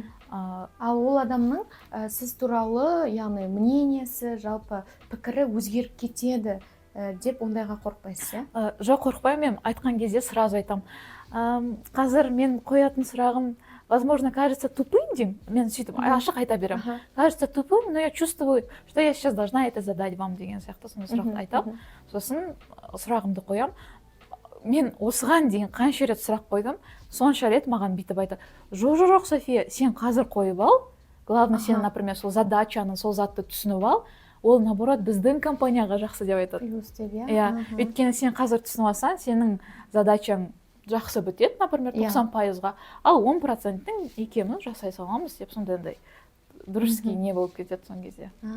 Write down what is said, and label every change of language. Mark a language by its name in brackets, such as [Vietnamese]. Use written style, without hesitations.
[Kazakh] Ал ол адамның сіз туралы, яғни мнениесі, жалпы пікірі өзгеріп кетеді деп ондайға қорықпайсыз, Жоқ, қорықпаймын, мен айтқан кезде сразу айтам. Қазір мен қоятын сұрағым, [Russian] возможно, кажется тупым, [Kazakh] деймін. Мен сөйтіп ашық айта берем. [Russian] Кажется тупым, но я чувствую, что я сейчас должна это задать вам [Kazakh] деген сияқты сондай сұрақты айтам. Сосын сұрағымды қоям. Мен осыған дейін қанша рет сұрақ қойдым, сонша рет маған бүйтіп айтады. Жоқ, София, сен қазір қойып ал. Главное, сен, например, сол задачаны, сол затты түсініп ал. Ол, наоборот, біздің компанияға жақсы деп айтады. Өйткені сен қазір түсініп алсаң, сенің задачаң жақсы бітеді, например, 90%-ға, ал 10%-ның екеуміз жасай саламыз деп сондай дружеский не болып кетеді сон кезде.